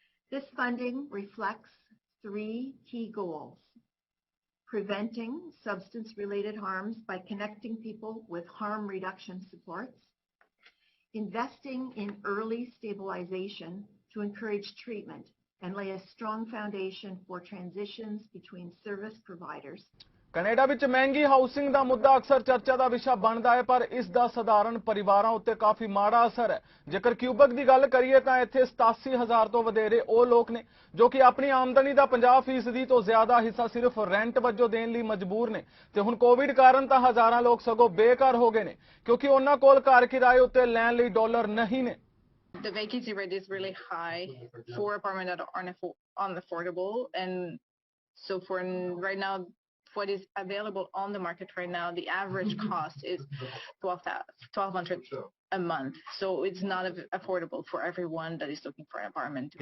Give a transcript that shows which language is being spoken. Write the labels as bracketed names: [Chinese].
[English] This funding reflects 3 key goals: preventing substance-related harms by connecting people with harm reduction supports, investing in early stabilization to encourage treatment and lay a strong foundation for transitions between service providers. [Punjabi] Canada ਵਿੱਚ ਮਹਿੰਗੀ housing ਦਾ ਮੁੱਦਾ ਅਕਸਰ ਚਰਚਾ ਦਾ ਵਿਸ਼ਾ ਬਣਦਾ ਹੈ, ਪਰ ਇਸ ਦਾ ਸਧਾਰਨ ਪਰਿਵਾਰਾਂ ਉੱਤੇ ਕਾਫੀ ਮਾੜਾ ਅਸਰ ਹੈ। ਜੇਕਰ ਕਿਊਬਕ ਦੀ ਗੱਲ ਕਰੀਏ ਤਾਂ ਇੱਥੇ 87,000 ਤੋਂ ਵਧੇਰੇ ਉਹ ਲੋਕ ਨੇ ਜੋ ਕਿ ਆਪਣੀ ਆਮਦਨੀ ਦਾ 50% ਤੋਂ ਜ਼ਿਆਦਾ ਹਿੱਸਾ ਸਿਰਫ ਰੈਂਟ ਵਜੋਂ ਦੇਣ ਲਈ ਮਜਬੂਰ ਨੇ। ਤੇ ਹੁਣ ਕੋਵਿਡ ਕਾਰਨ ਤਾਂ ਹਜ਼ਾਰਾਂ ਲੋਕ ਸਗੋਂ ਬੇਘਰ ਹੋ ਗਏ ਨੇ ਕਿਉਂਕਿ ਉਹਨਾਂ ਕੋਲ ਘਰ ਕਿਰਾਏ ਉੱਤੇ ਲੈਣ ਲਈ ਡਾਲਰ ਨਹੀਂ ਨੇ। [English] The vacancy rate is really high for apartments that are unaffordable, and so for right now, what is available on the market right now, the average cost is $1,200 a month. So it's not affordable for everyone that is looking for an apartment.